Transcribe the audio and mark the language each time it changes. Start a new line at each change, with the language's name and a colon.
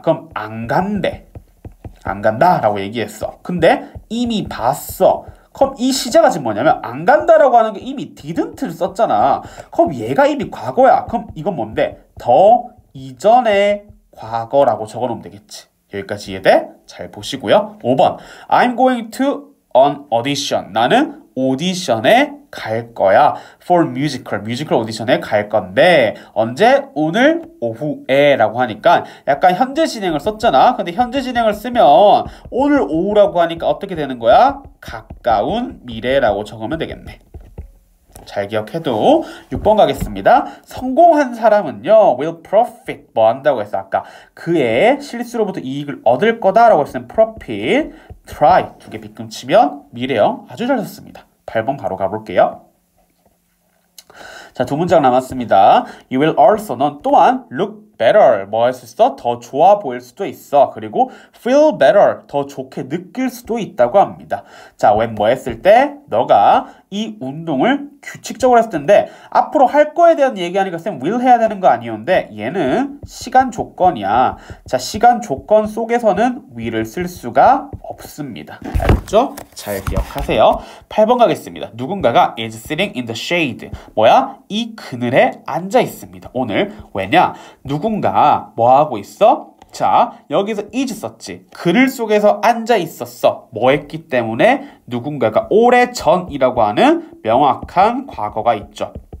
Korean: 그럼 안 간대. 안 간다 라고 얘기했어. 근데 이미 봤어. 그럼 이 시제가 지금 뭐냐면 안 간다라고 하는 게 이미 didn't를 썼잖아. 그럼 얘가 이미 과거야. 그럼 이건 뭔데? 더 이전의 과거라고 적어놓으면 되겠지. 여기까지 이해돼? 잘 보시고요.
English: 5번 I'm going to an audition.
Korean: 나는 오디션에 갈 거야. for musical. 뮤지컬 오디션에 갈 건데 언제? 오늘 오후에 라고 하니까 약간 현재 진행을 썼잖아. 근데 현재 진행을 쓰면 오늘 오후라고 하니까 어떻게 되는 거야? 가까운 미래라고 적으면 되겠네. 잘 기억해도 6번 가겠습니다. 성공한 사람은요 will profit 뭐 한다고 했어 아까 그의 실수로부터 이익을 얻을 거다라고 했으면 profit try 두 개 빗금 치면 미래형 아주 잘 썼습니다. 8번 바로 가볼게요. 자, 두 문장 남았습니다. You will also 넌 또한 look better 뭐 할 수 있어? 더 좋아 보일 수도 있어. 그리고 feel better 더 좋게 느낄 수도 있다고 합니다. 자, when 뭐 했을 때 너가 이 운동을 규칙적으로 했을 텐데 앞으로 할 거에 대한 얘기하니까 쌤 will 해야 되는 거 아니었는데 얘는 시간 조건이야. 자, 시간 조건 속에서는 will을 쓸 수가 없습니다. 알겠죠? 잘 기억하세요. 8번 가겠습니다.
English: 누군가가 is sitting in the shade 뭐야?
Korean: 이 그늘에 앉아 있습니다. 오늘 왜냐? 누군가 뭐 하고 있어? 자, 여기서 is 썼지. 그늘 속에서 앉아 있었어. 뭐 했기 때문에 누군가가 오래전이라고 하는 명확한 과거가 있죠.